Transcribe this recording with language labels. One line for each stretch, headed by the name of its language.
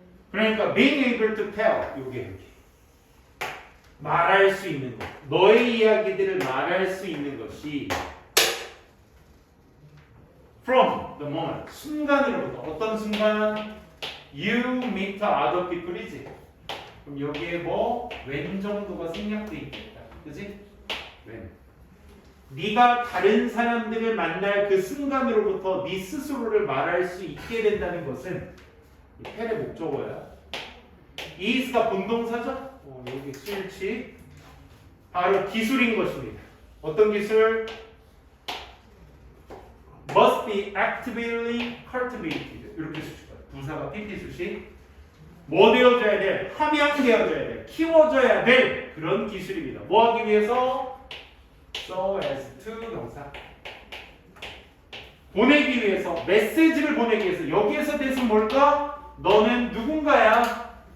Korean: 그러니까
English: being able to tell
Korean: 요게 이렇게 말할 수 있는 것, 너의 이야기들을 말할 수 있는 것이
English: from the moment,
Korean: 순간으로부터. 어떤 순간?
English: You meet other people이지.
Korean: 그럼 여기에 뭐 when 정도가 생략돼 있겠다. 그지? when. 네가 다른 사람들을 만날 그 순간으로부터 네 스스로를 말할 수 있게 된다는 것은 이 펠의 목적어야. is가 본동사죠? 여기 수일치 바로 기술인 것입니다. 어떤 기술?
English: must be actively cultivated.
Korean: 이렇게 쓰실 거예요. 부사가 pp 수식. 뭐 되어줘야 돼? 함양되어줘야 돼. 키워줘야 될 그런 기술입니다. 뭐 하기 위해서? so as to 명사. 보내기 위해서, 메시지를 보내기 위해서. 여기에서 대신 뭘까? 너는 누군가야?